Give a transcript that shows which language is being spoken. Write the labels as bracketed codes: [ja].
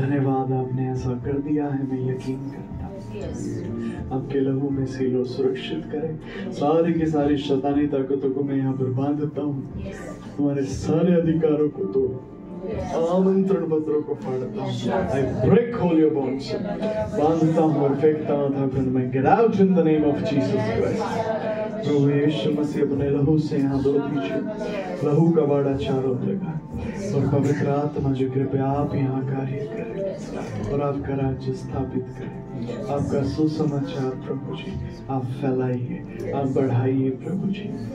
[hi] धन्यवाद, आपने ऐसा कर दिया है, मैं यकीन करता हूँ। आपके लहू में सीलो सुरक्षित करें। सारी की सारी शैतानी ताकतों को मैं यहाँ पर बांधता हूँ, तुम्हारे सारे अधिकारों को तोड़, आमंत्रण पत्रों को फाड़ता हूँ। [en] I break all your bonds. [hi] बांधता हूँ और फेंकता हूँ था मैं। [en] Get out in the name of Jesus Christ. [hi] प्रभु यीशु मसीह अपने लहू से यहाँ धो दीजिए, लहू का बाड़ा चारों लगा और पवित्र आत्मा जो कृपया आप यहाँ कार्य करें और आपका राज्य स्थापित करें। आपका सुसमाचार प्रभु जी आप फैलाइए, आप बढ़ाइए प्रभु जी।